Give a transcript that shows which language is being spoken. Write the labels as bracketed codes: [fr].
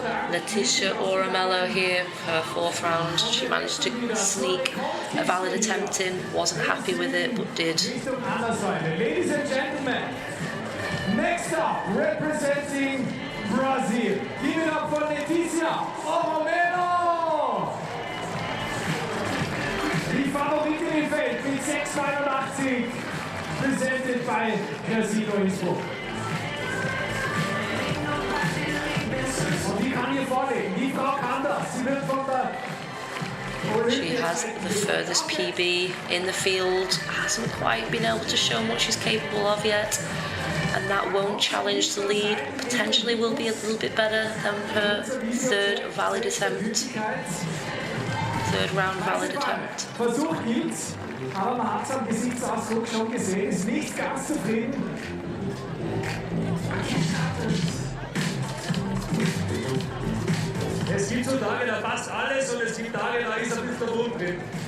[en] Letitia Oramello here, her 4th round. She managed to sneak a valid attempt in, wasn't happy with it, but did. Ladies and gentlemen, next up, representing Brazil, give it up for Letitia Oramello! [de] Die Favoritin im Feld mit 6,82, [en] presented by Casino Innsbruck. [de] Und die kann hier vorlegen, die Frau kann das, sie wird von der [en] She has the furthest PB in the field, hasn't quite been able to show what she's capable of yet, and that won't challenge the lead, potentially will be a little bit better than her 3rd valid attempt. 3rd round valid attempt. [de] Versuch gibt's, aber man hat es am Gesichtsausdruck schon gesehen, ist nicht ganz zufrieden. Es gibt so Tage, da passt alles, und es gibt Tage, da ist ein bisschen der Wurm drin.